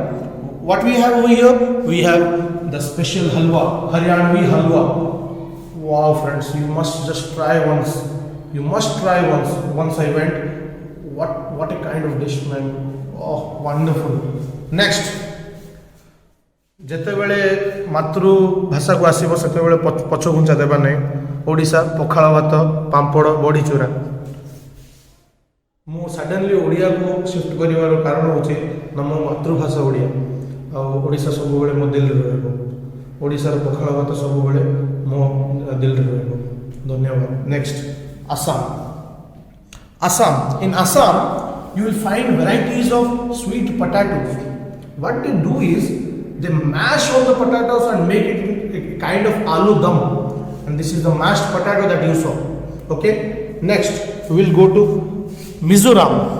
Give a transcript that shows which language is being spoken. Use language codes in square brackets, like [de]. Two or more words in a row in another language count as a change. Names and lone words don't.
[en] What we have over here? We have the special halwa, Haryanvi halwa. Wow, friends, you must just try once. You must try once. Once I went, what a kind of dish, man. Oh, wonderful. Next, [or] ଯେତେବେଳେ ମାତୃଭାଷାକୁ ଆସିବ ସେତେବେଳେ ପଛ ଘୁଞ୍ଚା ଦେବା ନାହିଁ। ଓଡ଼ିଶା ପଖାଳ ଭାତ ପାମ୍ପଡ଼ ବଡ଼ି ଚୁରା। ମୁଁ ସଡନଲି ଓଡ଼ିଆକୁ ସିଫ୍ଟ କରିବାର କାରଣ ହେଉଛି ନା ମୋ ମାତୃଭାଷା ଓଡ଼ିଆ ଆଉ ଓଡ଼ିଶା ସବୁବେଳେ ମୋ ଦିଲ୍ଲୀରେ ରହିବ ଓଡ଼ିଶାର ପଖାଳ ଭାତ ସବୁବେଳେ ମୋ ଦିଲ୍ଲୀରେ ରହିବ ଧନ୍ୟବାଦ ନେକ୍ସଟ ଆସାମ [en] in Assam you will find varieties of sweet potatoes what they do is they mash all the potatoes and make it a kind of [hi] aloo dum [en] and this is the mashed potato that you saw okay next we will go to Mizoram